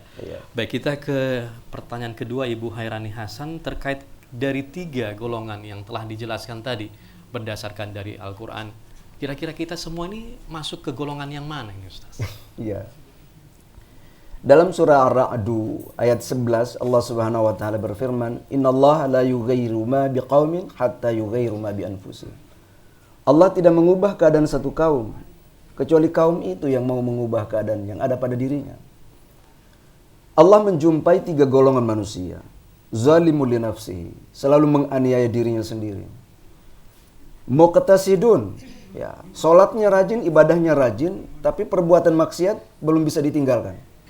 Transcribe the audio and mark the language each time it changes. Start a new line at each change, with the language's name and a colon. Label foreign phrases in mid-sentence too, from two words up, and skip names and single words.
Indonesian: Baik, kita ke pertanyaan kedua Ibu Hairani Hasan terkait dari 3 golongan yang telah dijelaskan tadi berdasarkan dari Al-Quran. Kira-kira kita semua ini masuk ke golongan yang mana ini, Ustaz? Iya. Dalam surah Ar-Ra'du ayat 11
Arabic: الله سبحانه وتعالى berfirman, "إن الله لا يغير ما بقوم حتى يغيروا ما بأنفسهم."
Indonesian: Allah tidak mengubah keadaan satu kaum kecuali kaum itu yang mau mengubah keadaan yang ada pada dirinya. Allah menjumpai 3 golongan manusia.
Arabic: ظالم لنفسه,
Indonesian: selalu menganiaya dirinya sendiri. Muqtasidun, ya, salatnya rajin, ibadahnya rajin, tapi perbuatan maksiat belum bisa ditinggalkan.